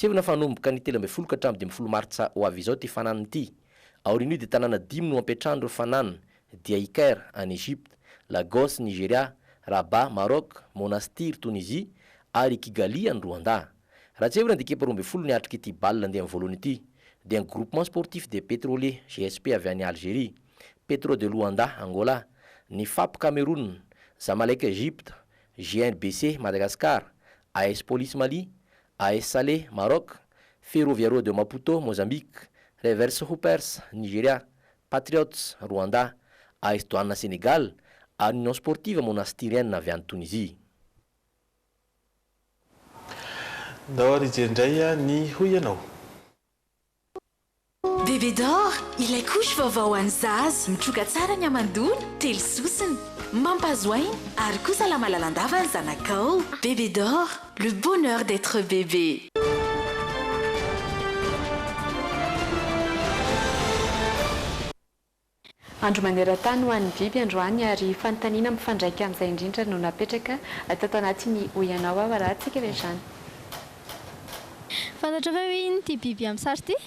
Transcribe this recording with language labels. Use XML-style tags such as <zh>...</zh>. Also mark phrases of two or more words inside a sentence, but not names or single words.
<mg>tsy evina fanomboka ny 12 ka hatramin'ny 12 martsa ho avy izao ty fananany ity. Aorian'io dia tanàna 5 no ampetrahan'ireo fananana dia Caire any Égypte, Lagos Nigeria, Rabat Maroc, Monastir Tunisie ary Kigali any Rwanda. Raha tsy evina dia ekipa 12 ny atrika ity balle andeha amin'ny voalohany ity dia un groupement sportif des pétroliers GSP avy any Algérie, Petro de Luanda Angola, ny FAP Cameroun, Zamalek Égypte, GNBC Madagascar, AS Police Mali, AS Salé Maroc, Ferroviario de Maputo Mozambique, Reverse Hoopers Nigeria, Patriots Rwanda, AS Douane Sénégal ary Union Sportive Monastirienne avy any Tunisie. Ndao ary indray ny hoy ianao. Bébé d'or, ilay couche vaovao an'ny zaza, mitroka tsara ny amandona, telo sosiny, mampazoaina ary kosa la malalandava ny zanakao.</mg> <fr>Bébé d'or, le bonheur d'être bébé.</fr> <mg>Andro maneran-tany ho an'ny biby androany ary fanontaniana mifandraika amin'izay indrindra no napetraka tato anatin'ny hoyanao ao rahantsika ve zany. Fantatra fa hoe iny ty biby amin'ny sary ty?</mg>